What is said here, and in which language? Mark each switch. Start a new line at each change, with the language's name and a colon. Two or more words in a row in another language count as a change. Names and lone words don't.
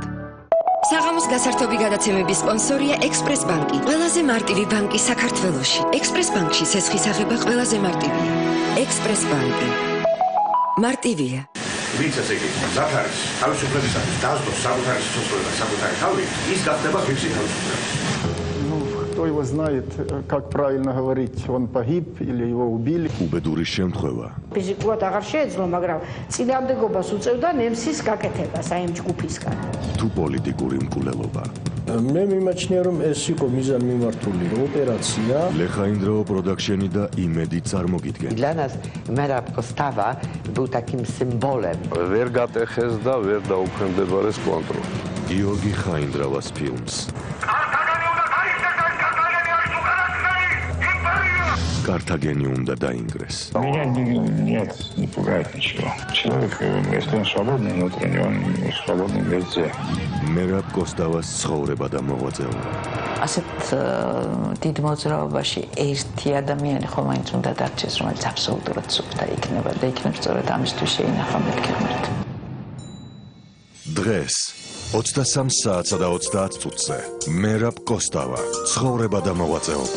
Georgian: საღამოს გასართობი გადაცემების სპონსორია ექსპრეს ბანკი. ყველაზე მარტივი ბანკი საქართველოში. ექსპრეს ბანკში სესხის აღება ყველაზე მარტივია. ექსპრეს ბანკი. მარტივია. ვინც ესე იგი ზაქარის თავისუფლებისათვის დაასწროს საკუთარი სიცოცხლე და საკუთარი თავი, ის გახდება ღირსი თავისუფლება.
Russian: Кто его знает, как правильно говорить, он погиб или его убили.
Georgian: უბედური შემთხვევა. ფიზიკურად აღარ შეეძლო, მაგრამ წინააღმდეგობას უწევდა ნემსის გაკეთებას აი ამ ჯგუფისგან. თუ პოლიტიკური მკვლელობა. მე მიმაჩნია რომ ეს იყო მიზანმიმართული ოპერაცია. Лехаиндроо Production და იმედი წარმოგიდგენ.
Russian: Для нас мэра постава был таким символом.
Georgian: ვერ გატეხეს და ვერ დაუქვემდებარეს კონტროლ. გიორგი ხაინდრავას ფილმს. კართაგენი უნდა დაინგრეს.
Russian: Меня нет, не пугает ничего. Человек, если он свободный внутренне, он свободный везде.
Georgian: მერაბ კოსტავას ცხოვრება და მოღვაწეობა. ასეთ დიდ მოძრაობაში ერთი ადამიანი ხომ მაინც უნდა დარჩეს, რომელიც აბსოლუტურად სუფთა იქნება და იქნებ სწორედ ამისთვის შეინახა მეთქი ღმერთი. დღეს 23 საათსა და 30 წუთზე მერაბ კოსტავა ცხოვრება და მოღვაწეობა.